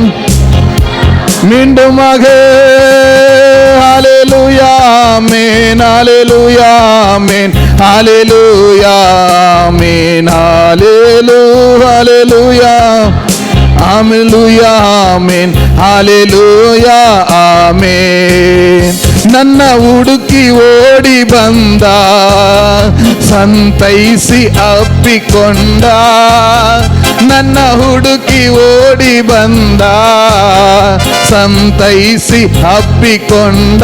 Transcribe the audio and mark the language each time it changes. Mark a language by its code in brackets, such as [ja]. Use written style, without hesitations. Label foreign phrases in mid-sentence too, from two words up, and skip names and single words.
[ta] மீண்டுமாக ஹல்லேலூயா ஆமென், ஹல்லேலூயா ஆமென், ஹல்லேலூயா ஆமென், ஹல்லேலூயா ஹல்லேலூயா ஆமென், ஹல்லேலூயா ಆಮೆನ್. [kn] ನನ್ನ ಹುಡುಕಿ ಓಡಿ ಬಂದ, ಸಂತೈಸಿ ಅಪ್ಪಿಕೊಂಡ. ನನ್ನ ಹುಡುಕಿ ಓಡಿ ಬಂದ, ಸಂತೈಸಿ ಅಪ್ಪಿಕೊಂಡ.